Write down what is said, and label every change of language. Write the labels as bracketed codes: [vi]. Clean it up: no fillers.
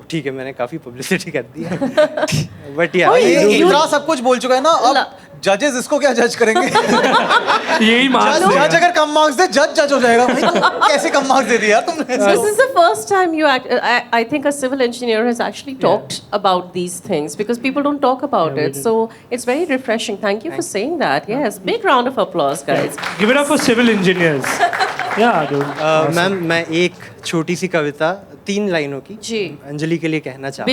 [hi] ठीक है, मैंने काफी पब्लिसिटी कर दी है. [en] But yeah, [hi] इतना सब कुछ बोल चुका है ना. अब जजेस इसको क्या जज करेंगे. यही मार्क्स जज अगर कम मार्क्स दे, जज हो जाएगा. भाई तुम कैसे कम मार्क्स दे दिए यार तुमने. [en] This is the first time I think a civil engineer has actually talked about these things, because people don't talk about it. So it's very refreshing. Thank you for saying that. Yes, big round of applause, guys. Give it up for civil engineers. Yeah, dude. [hi] Ma'am मैं एक छोटी सी कविता 3 लाइनों की जी. अंजलि के लिए कहना चाहता हूँ.